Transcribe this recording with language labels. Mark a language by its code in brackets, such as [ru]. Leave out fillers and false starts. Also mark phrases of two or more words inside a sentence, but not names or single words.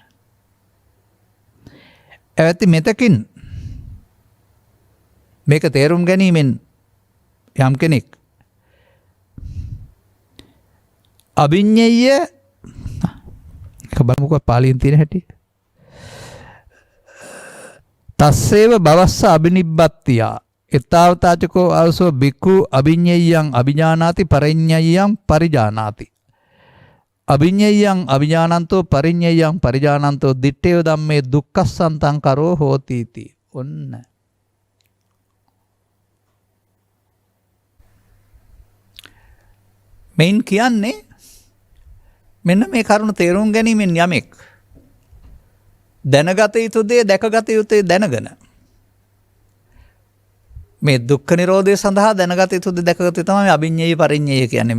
[si] ඇති මෙතකින් මේක තේරුම් ගැනීමෙන් යම් කෙනෙක් අභිඤ්ඤය බලමුකෝ පාලියෙන් තියෙන හැටි. [pi] තස්සේව භවස්ස අබිනිබ්බත්තියා එතාවතාචකෝ අවසෝ බික්ඛු අභිඤ්ඤයං අභිජානාති පරිඤ්ඤයං පරිජානාති. අභිඤ්ඤයං අභිජානන්තෝ පරිඤ්ඤයං පරිජානන්තෝ දිත්තේව ධම්මේ දුක්ඛස්සන්තං කරෝ හෝති इति. [si] ඔන්න මෙයින් කියන්නේ මෙන්න මේ කරුණ තේරුම් ගැනීමෙන් යමෙක් දැනගත යුතු දේ දැකගත යුතුයි දැනගෙන මේ දුක්ඛ නිරෝධය සඳහා දැනගත යුතු දේ දැකගත යුතු තමයි [pi] අභිඤ්ඤය පරිඤ්ඤය [si] කියන්නේ.